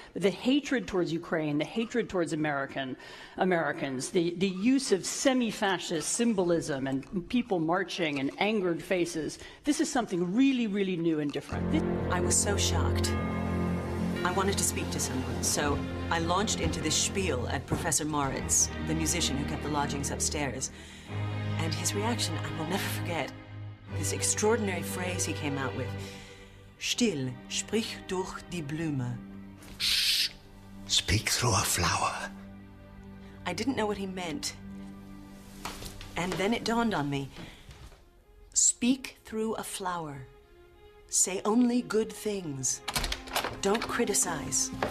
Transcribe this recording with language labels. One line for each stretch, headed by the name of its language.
English: The hatred towards Ukraine, the hatred towards Americans, the use of semi-fascist symbolism and people marching and angered faces, this is something really, really new and different. I was so shocked. I wanted to speak to someone, so I launched into this spiel at Professor Moritz, the musician who kept the lodgings upstairs. And his reaction, I will never forget. This extraordinary phrase he came out with.
German: Still, sprich durch die Blume.
English: Shh, speak through a flower. I didn't know what he meant. And then it dawned on me. Speak through a flower. Say only good things. Don't criticize.